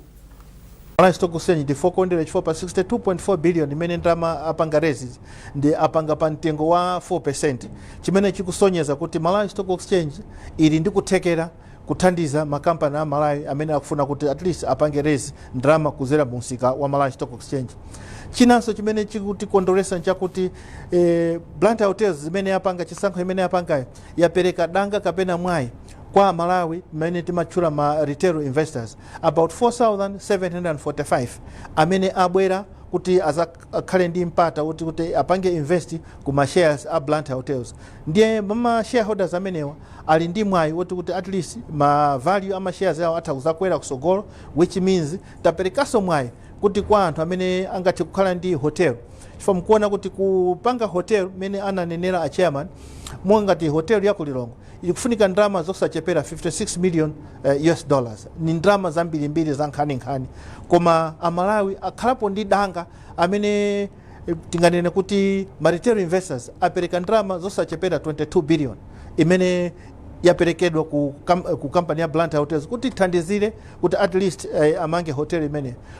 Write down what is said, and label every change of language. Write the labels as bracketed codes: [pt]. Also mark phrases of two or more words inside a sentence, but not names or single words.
[ny] Malawi Stock Exchange ndi fokondera chifukwa pa 62.4 billion imene ndalama apanga rezi ndi apanga pa mtengo wa 4%, chimene chikusonyeza kuti Malawi Stock Exchange ili ndi kuthekera kuthandiza makampani a Malawi amene akufuna kuti [en] at least [ny] apange rezi ndalama kuzera mu msika wa Malawi Stock Exchange. Chinanso chimene chikutikondolesa nchakuti Blantyre Hotels zimene yapanga chisankho imene yapangayo yapereka danga kapena mwayi kwa Malawi mmene timatchula ma [en] retail investors about [ny] 4,745 amene abwera kuti azakhale ndi mpata kuti apange invest ku ma shares a Blantyre Hotels. Ndiye mama shareholders amenewa ali ndi mwayi kuti [en] at least [ny] ma value ama shares yawo atha kuzakwera kusogolo, [en] which means [ny] taperekaso mwayi kuti kwa anthu amene angathe kukhala ndi hotel. Chifukwa mkuona kuti kupanga hotel mene ananenera a chairman, mwangati hotel ya Kulilongwe ikufunika ndrama zosachepera 56 million [en] US dollars. [ny] Ni ndrama zambirimbiri za nkhani. Koma amalawi akhalapo ndi danga amene tinganene kuti [en] retail investors [ny] apereka ndrama zosachepera 22 billion imene yaperekedwa ku company ya Blantyre Hotels kuti thandizire kuti [en] at least [ny] amange hotel imene.